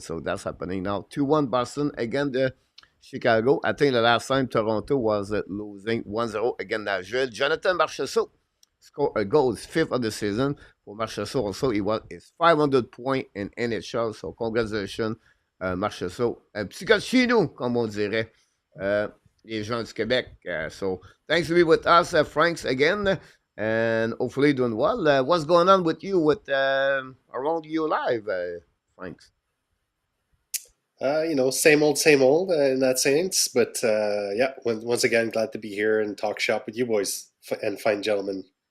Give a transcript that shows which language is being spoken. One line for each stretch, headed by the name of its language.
English: So that's happening now. 2-1 Boston against the Chicago. I think the last time Toronto was losing 1-0 against Nashville. Jonathan Marchessault scored a goal, his 5th of the season. For Marchessault also, he was his 500 point in NHL. So congratulations, Marchessault.
French: Un petit gars de chez nous, comme on dirait, les gens du Québec.
English: So thanks to be with us, Franks, again. And hopefully doing well. What's going on with you with around you live, Franks? Same old in that sense. But yeah, once again, glad to be here and talk shop with you boys and fine gentlemen.